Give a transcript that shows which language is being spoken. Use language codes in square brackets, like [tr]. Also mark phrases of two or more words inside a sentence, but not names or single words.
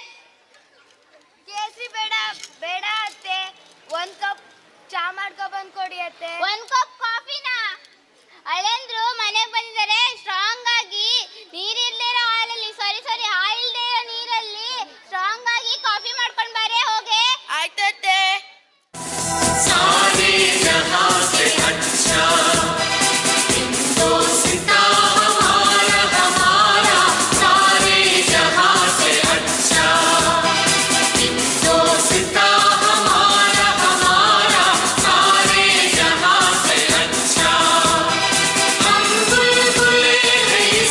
[kn] ಕೇಸರಿ ಬೇಡ ಅತ್ತೆ, 1 ಕಪ್ ಚಾ ಮಾಡ್ಕೊ ಬಂದ್ ಕೊಡಿ ಅತ್ತೆ. 1 ಕಪ್ ಕಾಫಿನ? ಅಳಿಯಂದ್ರು ಮನೆಗೆ ಬಂದಿದ್ದಾರೆ, ಸ್ಟ್ರಾಂಗ್ ಆಗಿ ನೀರಿಲ್ದಿರೋ ಹಾಲಲ್ಲಿ ಸಾರಿ ಹಾಯಿಲ್ದೇ ಇರೋ ನೀರಲ್ಲಿ ಸ್ಟ್ರಾಂಗ್ ಆಗಿ ಕಾಫಿ ಮಾಡ್ಕೊಂಡ್ ಬಾರೆ ಹೋಗೆ. ಆಯ್ತತ್ತೆ. [hi] सारे जहां से अच्छा हिंदुस्ता हमारा सारे जहां से अच्छा हिंदुस्ता हमारा सारे जहां से अच्छा हम बुलबुले हैं